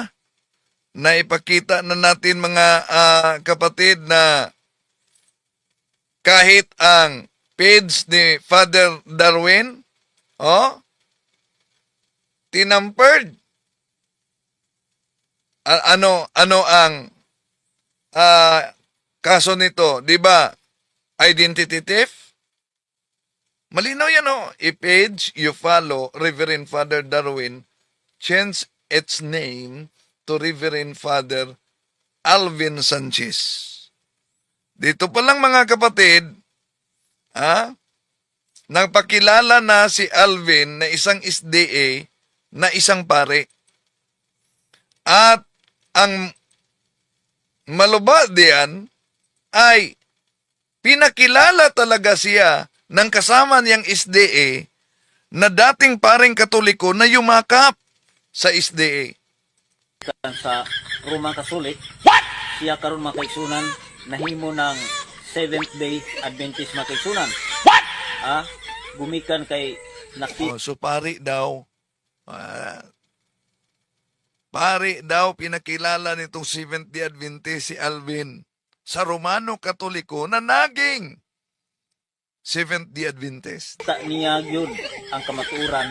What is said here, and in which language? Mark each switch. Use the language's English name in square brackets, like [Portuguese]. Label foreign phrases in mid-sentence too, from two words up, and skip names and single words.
[Filipino] Naipakita na natin mga kapatid na kahit ang page ni Father Darwin, tinampered. Ano ang kaso nito, di ba, identity theft? Malinaw yan, oh. [English] I-page you follow, Reverend Father Darwin, change its name to Reverend Father Alvin Sanchez. [Filipino] Dito pa lang mga kapatid, nagpakilala na si Alvin na isang SDA na isang pare. At ang malubha diyan ay pinakilala talaga siya ng kasama niyang SDA na dating paring Katoliko na yumakap sa SDA. [Cebuano] Sa Romang Kasulik, siya karon mga kaigsunan nahimo ng Seventh-day Adventist mga kaigsunan. Gumikan kay [Filipino] So pari daw, pinakilala nitong Seventh-day Adventist si Alvin sa Romano Katoliko na naging Seventh-day Adventist. [Cebuano] nakita niya yun ang kamaturan